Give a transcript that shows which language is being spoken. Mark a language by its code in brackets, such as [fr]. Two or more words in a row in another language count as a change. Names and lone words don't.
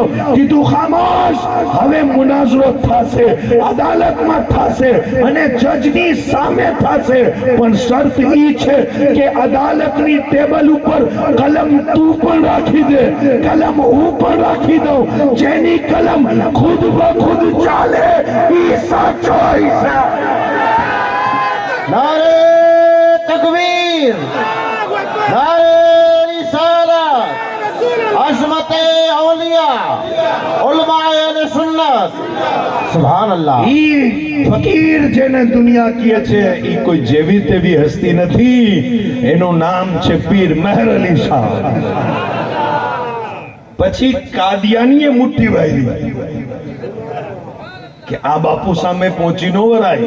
[gu] કીધું, ખામોશ, હવે મુનાઝરો થશે, અદાલતમાં થશે અને જજની સામે થશે. પણ શરત ઈ છે કે અદાલતની ટેબલ ઉપર કલમ તું પણ રાખી દે, કલમ હું પણ રાખી દઉં. જેની કલમ ખુદ બખુદ ચાલે ઈ સાચો છે. [hi] नारे तकबीर, नारे रिसालत, अज़मते औलिया, उलमाए अहले सुन्नत, सुभान अल्लाह. [gu] ઈ ફકીર જેને દુનિયા કહે છે ઈ કોઈ જેવી તેવી હસ્તી નથી. એનું નામ છે પીર મહેર અલી શાહ. પછી કાદિયાનીએ મુઠ્ઠી વાળી કે આ બાપુ સામે પહોંચી નો વરાય.